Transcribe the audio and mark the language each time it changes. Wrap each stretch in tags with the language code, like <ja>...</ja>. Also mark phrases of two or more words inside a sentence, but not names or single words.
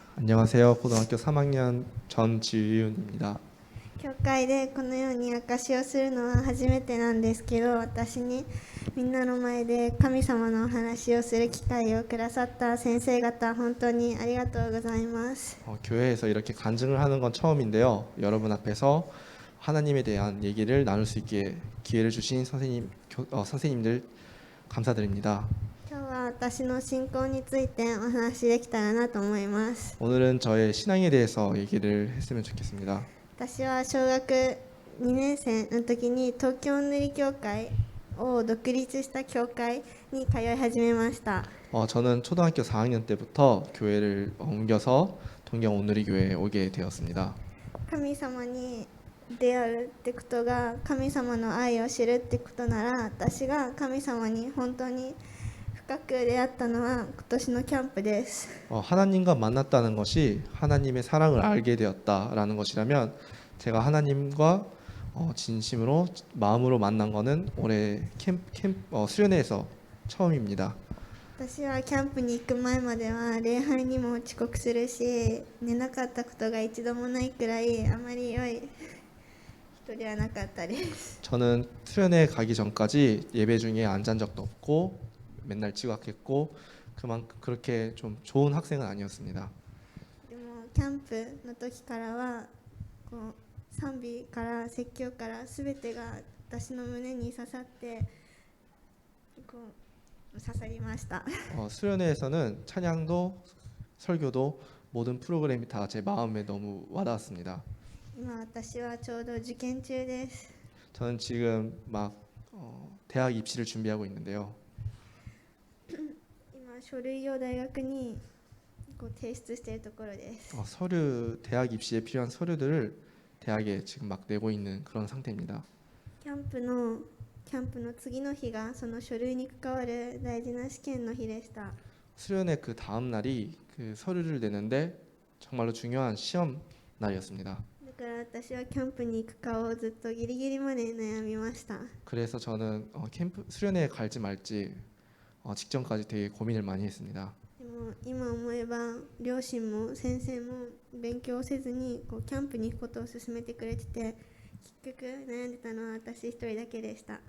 <ko>안녕하세요. 고등학교 3학년 전지윤입니다.</ko> <ja>教会でこのように証しをするのは初めてなんですけど、私にみんなの前で神様のお話をする機会をくださった先生方、本当にありがとうございます。</ja> <ko>교회에서 이렇게 간증을 하는 건 처음인데요. 여러분 앞에서 하나님에 대한 얘기를 나눌 수 있게 기회를 주신 선생님들 감사드립니다.</ko> <ja>今日は私の信仰についてお話しできたらなと思います。</ja> <ko>오늘은 저의 신앙에 대해서 얘기를 했으면 좋겠습니다.</ko> <ja>私は小学2年生の時に東京塗り教会を独立した教会に通い始めました。</ja> <ko>저는 초등학교 4학년 때부터 교회를 옮겨서 동경 온누리 교회에 오게 되었습니다.</ko> <ja>神様に出会うってことが神様の愛を知るってことなら、私が神様に本当に深く出会ったのは今年のキャンプです。</ja> <ko>하나님과 만났다는 것이 하나님의 사랑을 알게 되었다라는 것이라면 제가 하나님과 진심으로 마음으로 만난 거는 올해 수련회에서 처음입니다.</ko> <ja>私はキャンプに行く前までは礼拝にも遅刻するし、寝なかったことが一度もないくらいあまり良い人ではなかったです。</ja> <ko>저는 수련회 가기 전까지 예배 중에 앉은 적도 없고 맨날 지각했고 그렇게 좀 좋은 학생은 아니었습니다.</ko> <ja>でもキャンプの時からはこう賛美から説教から全てが私の胸に刺さってこう刺さりました。</ja> <ko>수련회에서는 찬양도 설교도 모든 프로그램이 다 제 마음에 너무 와닿았습니다.</ko> <ja>今私はちょうど受験中です。</ja> <ko>저는 지금 막 대학 입시를 준비하고 있는데요.</ko> <ja>今書類を大学にこう提出しているところです。</ja> <ko>대학 입시에 필요한 서류들을 대학에 지금 막 내고 있는 그런 상태입니다.</ko> <ja>キャンプの次の日がその書類に関わる大事な試験の日でした。</ja> <ko>수련회 그 다음 날이 그 서류를 내는데 정말로 중요한 시험 날이었습니다.</ko> <ja>だから私はキャンプに行くかをずっとギリギリまで悩みました。</ja> <ko>그래서 저는 수련회에 갈지 말지 직전까지 되게 고민을 많이 했습니다.</ko> <ja>でも今思えば両親も先生も勉強せずにこうキャンプに行くことを勧めてくれてて、結局悩んでたのは私一人だけでした。</ja>